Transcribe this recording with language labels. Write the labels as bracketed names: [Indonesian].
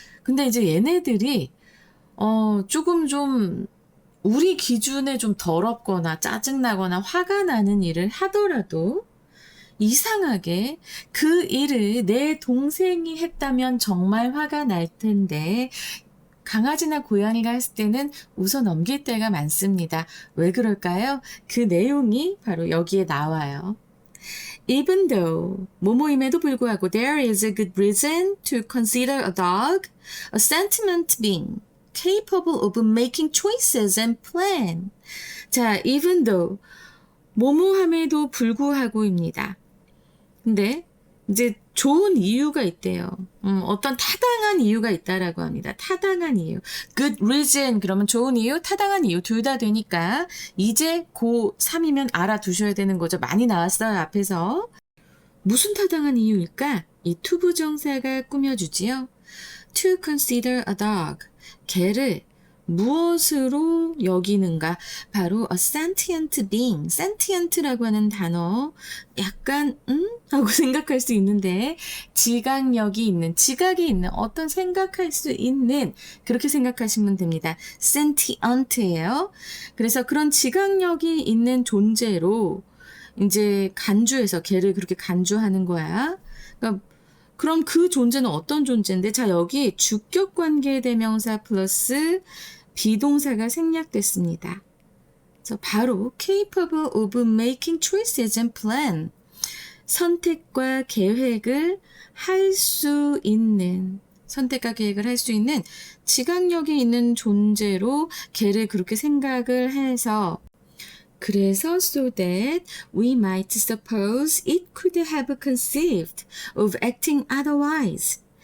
[Korean] 근데 이제 얘네들이 조금 좀 우리 기준에 좀 더럽거나 짜증나거나 화가 나는 일을 하더라도 이상하게 그 일을 내 동생이 했다면 정말 화가 날 텐데 강아지나 고양이가 했을 때는 웃어 넘길 때가 많습니다. 왜 그럴까요? 그 내용이 바로 여기에 나와요. [English] Even though [Korean] 뭐뭐임에도 불구하고 [English] there is a good reason to consider a dog a sentient being capable of making choices and plan. [Korean] 자, [English] even though [Korean] 뭐뭐함에도 불구하고입니다. 근데 이제 좋은 이유가 있대요. 어떤 타당한 이유가 있다라고 합니다. 타당한 이유. [English] Good reason [Korean] 그러면 좋은 이유, 타당한 이유 둘 다 되니까 이제 고3이면 알아두셔야 되는 거죠. 많이 나왔어요, 앞에서. 무슨 타당한 이유일까? 이 투부정사가 꾸며주지요. [English] To consider a dog. [Korean] 개를 무엇으로 여기는가? 바로 [English] a sentient being. [Korean] sentient라고 하는 단어 약간 하고 생각할 수 있는데 지각력이 있는, 지각이 있는 어떤 생각할 수 있는 그렇게 생각하시면 됩니다. sentient예요. 그래서 그런 지각력이 있는 존재로 이제 간주해서 걔를 그렇게 간주하는 거야. 그러니까 그럼 그 존재는 어떤 존재인데? 자, 여기 주격 관계 대명사 플러스 비동사가 생략됐습니다. 그래서 바로 [English] capable of making choices and plan. [Korean] 선택과 계획을 할 수 있는, 선택과 계획을 할 수 있는 지각력이 있는 존재로 걔를 그렇게 생각을 해서 그래서 [English] so that we might suppose it could have conceived of acting otherwise.